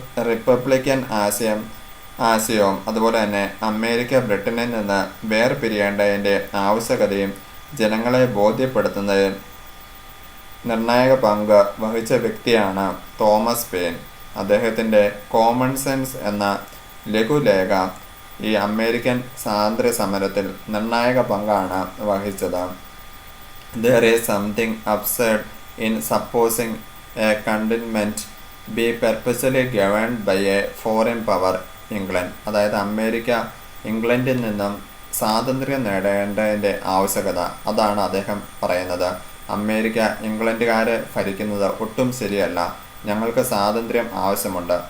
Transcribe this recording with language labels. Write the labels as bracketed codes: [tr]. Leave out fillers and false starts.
[ml] Republican ആശയവും അതുപോലെ തന്നെ അമേരിക്ക ബ്രിട്ടനിൽ നിന്ന് വേർപിരിയേണ്ടതിൻ്റെ ആവശ്യകതയും ജനങ്ങളെ ബോധ്യപ്പെടുത്തുന്നതിൽ നിർണായക പങ്ക് വഹിച്ച വ്യക്തിയാണ് തോമസ് പെയിൻ. അദ്ദേഹത്തിൻ്റെ കോമൺ സെൻസ് എന്ന ലഘുലേഖ ഈ അമേരിക്കൻ സ്വാതന്ത്ര്യ സമരത്തിൽ നിർണായക പങ്കാണ് വഹിച്ചത്. [en] There is something absurd in supposing a continent be perpetually governed by a foreign power, England. [ml] അതായത് അമേരിക്ക ഇംഗ്ലണ്ടിൽ നിന്നും സ്വാതന്ത്ര്യം നേടേണ്ടതിൻ്റെ ആവശ്യകത, അതാണ് അദ്ദേഹം പറയുന്നത്. അമേരിക്ക ഇംഗ്ലണ്ടുകാരെ ഭരിക്കുന്നത് ഒട്ടും ശരിയല്ല, ഞങ്ങൾക്ക് സ്വാതന്ത്ര്യം ആവശ്യമുണ്ട്.